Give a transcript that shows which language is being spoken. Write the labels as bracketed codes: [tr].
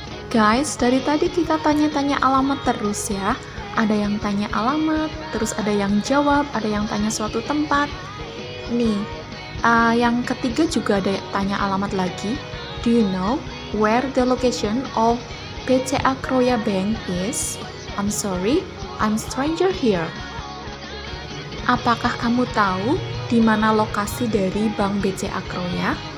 [id] Guys, dari tadi kita tanya-tanya alamat terus ya. Ada yang tanya alamat, terus ada yang jawab, ada yang tanya suatu tempat. Nih, yang ketiga juga ada yang tanya alamat lagi. [en] Do you know where the location of BCA Kroya Bank is? I'm sorry, I'm stranger here. [id] Apakah kamu tahu di mana lokasi dari Bank BCA Kroya?